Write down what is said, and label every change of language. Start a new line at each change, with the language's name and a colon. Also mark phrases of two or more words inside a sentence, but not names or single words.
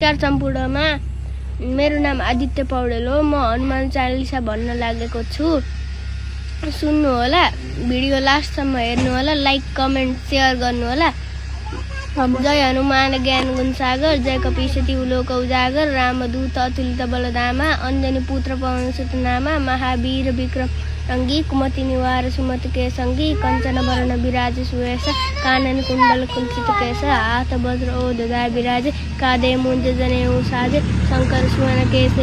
Nepali: नमस्कार सम्पूर्णमा मेरो नाम आदित्य पौडेल हो। म हनुमान चालिसा भन्न लागेको छु। सुन्नु होला, भिडियो लास्टसम्म हेर्नु होला,
English: like comment share
Nepali: गर्नु होला।
Awadhi: जय हनुमान ज्ञान गुण सागर, जय कपीसती उलोक उजागर, रामदूत अतुलित बलधामा, अंजनी पुत्र पवन सुत नामा, महावीर विक्रम रंगी, कुमति निवार सुमति के संगी, कंचन वरण विराज सुवेश, कानन कुंडल कुंचित केश, हाथ वज्र ओ ध्वजा विराजे, कांधे मूंज जनेऊ साजे, शंकर सुवन केसरी